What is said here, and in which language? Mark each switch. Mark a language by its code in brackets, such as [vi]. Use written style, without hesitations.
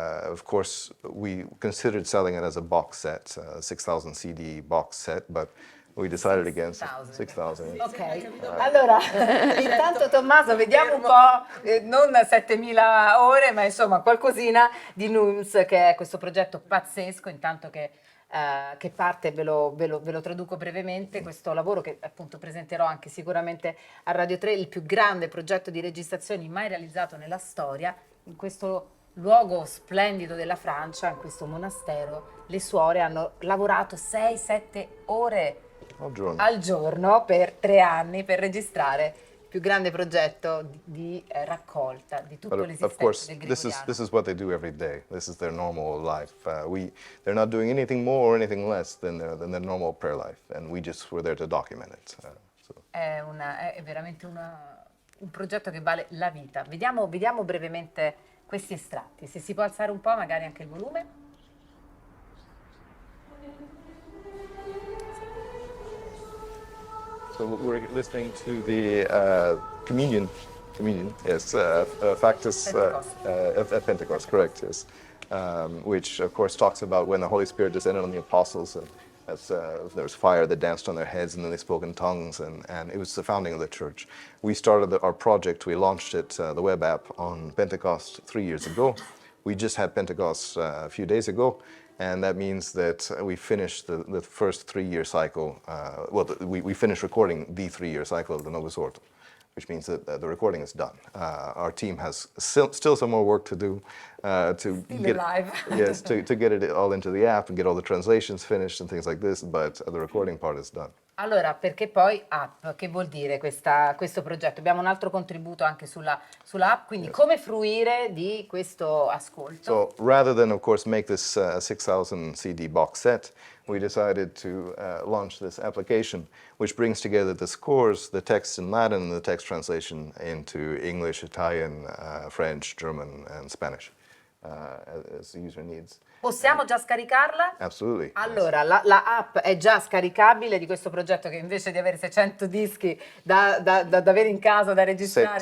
[en] Of course, we considered selling it as a box set, 6,000 CD box set, but we decided against 6,000. [it] Ok, allora intanto Tommaso vediamo un po', non 7.000 ore, ma insomma qualcosina di Nooms, che è questo progetto pazzesco, intanto che parte, ve lo traduco brevemente, questo lavoro che appunto presenterò anche sicuramente a Radio 3, il più grande progetto di registrazioni mai realizzato nella storia, in questo luogo splendido della Francia, in questo monastero. Le suore hanno lavorato 6-7 ore al giorno per 3 anni per registrare il più grande progetto di raccolta di tutto l'esistenza del gregoriano. [en] This is what they do every day. This is their normal life. They're not doing anything more or anything less than their normal prayer life, and we just were there to document it. [it] È veramente un progetto che vale la vita. Vediamo brevemente questi estratti. Se si può alzare un po', magari anche il volume. [en] So we're listening to the communion, yes, Factus at Pentecost, correct, yes, which of course talks about when the Holy Spirit descended on the apostles, and there was fire that danced on their heads, and then they spoke in tongues, and it was the founding of the church. We started our project, we launched it, the web app, on Pentecost 3 years ago. We just had Pentecost a few days ago. And that means that we finished the first 3-year cycle. We finished recording the 3-year cycle of the Novus Ordo, which means that the recording is done. Our team has still some more work to do to get it all into the app and get all the translations finished and things like this, but the recording part is done. [it] Allora, perché poi app? Che vuol dire questo progetto? Abbiamo un altro contributo anche sulla app, quindi come fruire di questo ascolto? [en] So rather than, of course, make this 6,000 CD box set, we decided to launch this application, which brings together the scores, the text in Latin, and the text translation into English, Italian, French, German, and Spanish, as the user needs. [it] Possiamo già scaricarla? [en] Absolutely. [it] Allora, la app è già scaricabile di questo progetto, che invece di avere 600 dischi da avere in casa, da registrare...